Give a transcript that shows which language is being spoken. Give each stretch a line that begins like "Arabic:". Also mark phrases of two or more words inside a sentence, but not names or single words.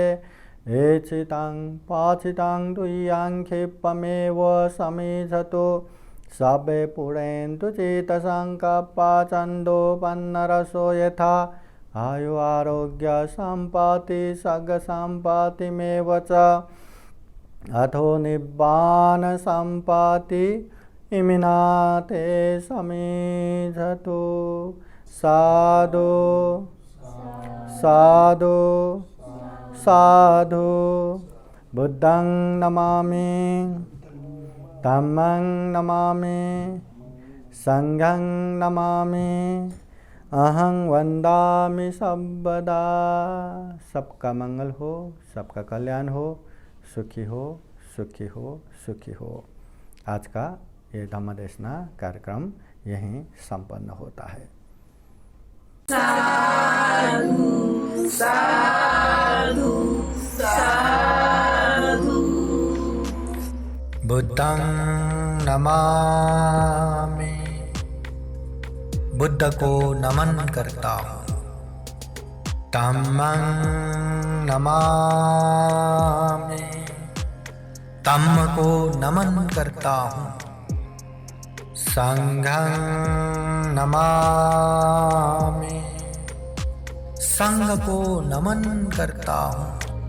Pali: एचितं पाचितं तुय्यं क्षिप्रमेव समिधतु सर्वे पुरेन्तु चेतसङ्कल्पा छन्दोपन्नरसो यथा आयु आरोग्य सम्पत्ति सर्गसम्पत्तिमेव च अथो निब्बान सम्पत्ति इमिनाते समिधतु। साधु साधु साधु। बुद्धं नमामि, धम्मं नमामि, संघं नमामि, अहं वन्दामि सर्वदा।
Hindi: सबका मंगल हो, सबका कल्याण हो, सुखी हो, सुखी हो, सुखी हो। आज का ये धम्म देशना कार्यक्रम यहीं संपन्न होता है।
Pali: साधु साधु साधु। बुद्धं नमामि,
Hindi: बुद्ध को नमन करता हूँ।
Pali: धम्मं नमामि,
Hindi: धम्म को नमन करता हूँ।
Pali: संघं नमामि,
Hindi: संघ को नमन करता हूँ।